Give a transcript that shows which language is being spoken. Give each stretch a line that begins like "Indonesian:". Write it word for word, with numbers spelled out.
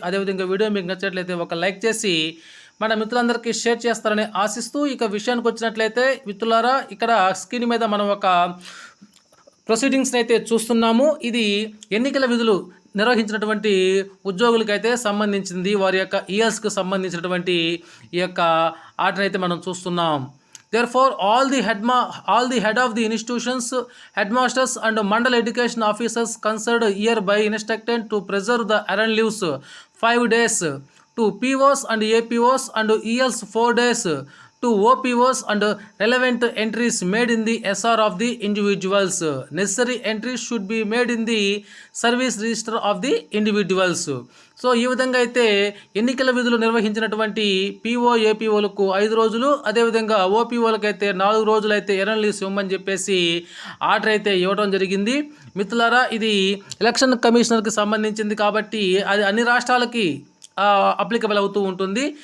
Telugu: అదేవిధంగా వీడియో మీకు నచ్చినట్లయితే ఒక లైక్ చేసి మన మిత్రులందరికీ షేర్ చేస్తారని ఆశిస్తూ, ఇక విషయానికి వచ్చినట్లయితే మిత్రులారా, ఇక్కడ స్క్రీన్ మీద మనం ఒక ప్రొసీడింగ్స్ని అయితే చూస్తున్నాము. ఇది ఎన్నికల విధులు నిర్వహించినటువంటి ఉద్యోగులకైతే సంబంధించింది, వారి యొక్క ఇయర్స్కి సంబంధించినటువంటి ఈ యొక్క ఆటనైతే మనం చూస్తున్నాం.
English: Therefore, all the head ma- all the head of the institutions, headmasters and mandal education officers concerned hereby instructed to preserve the errand leaves five days, to P Os and A P Os and E Ls four days, to O P Os and relevant entries made in the S R of the individuals. Necessary entries should be made in the service register of the individuals.
Telugu: So ఈ విధంగా అయితే ఎన్నికల విధులు నిర్వహించినటువంటి PO ఏపీఓలకు ఐదు రోజులు, అదేవిధంగా ఓపీఓలకైతే నాలుగు రోజులు అయితే ఎర్రన్ లీవ్స్ ఇవ్వమని చెప్పేసి ఆర్డర్ అయితే ఇవ్వడం జరిగింది. మిత్రులారా, ఇది ఎలక్షన్ కమిషనర్కి సంబంధించింది కాబట్టి అది అన్ని రాష్ట్రాలకి అప్లికబుల్ అవుతూ ఉంటుంది.